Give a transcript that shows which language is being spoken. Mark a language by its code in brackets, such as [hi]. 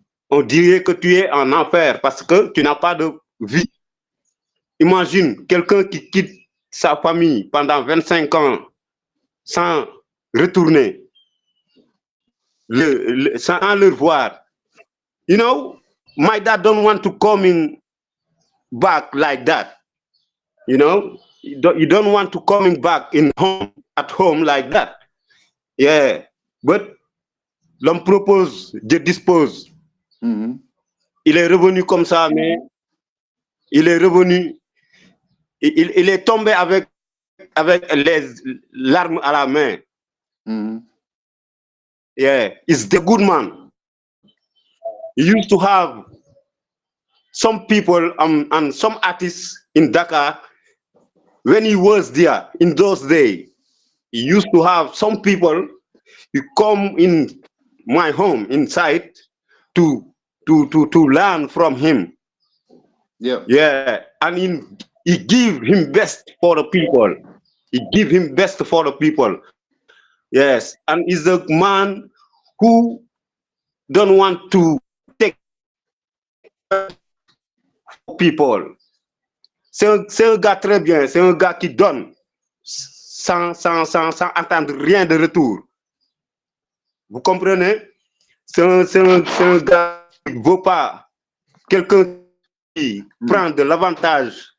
[fr] On dirait que tu es en enfer parce que tu n'as pas de vie. Imagine quelqu'un qui quitte sa famille pendant 25 ans sans retourner, sans le voir. [en] My dad don't want to coming back like that. You don't want to coming back at home like that. Yeah, but [fr] l'homme propose, Dieu dispose. Mhm. Il est revenu comme ça, mais il est revenu, il est tombé avec les larmes à la main. Mhm. [en] Yeah, he's the good man. He used to have some people and some artists in Dakar. When he was there in those days, he used to have some people who come in my home inside to learn from him. Yeah. Yeah, and he give him best for the people. He give him best for the people. Yes, and he's a man who don't want to take people. [fr] C'est un gars très bien, c'est un gars qui donne sans attendre rien de retour. Vous comprenez? C'est un gars qui ne vaut pas quelqu'un qui prend de l'avantage